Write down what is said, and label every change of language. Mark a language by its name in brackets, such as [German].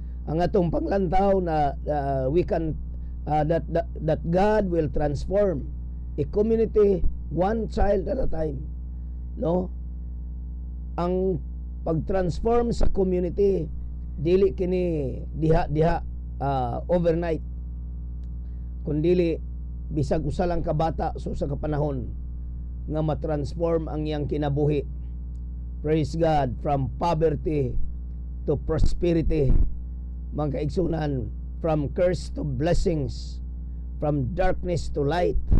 [Cebuano] Ang atong panglantaw na [English] we can that God will transform a community one child at a time. [Cebuano] No? Ang pag-transform sa community dili kini diha overnight, kundili bisag usa lang ka bata sa usa ka panahon nga ma-transform ang iyang kinabuhi. [English] Praise God. From poverty to prosperity, [Cebuano] mga kaigsunan, [English] from curse to blessings, from darkness to light.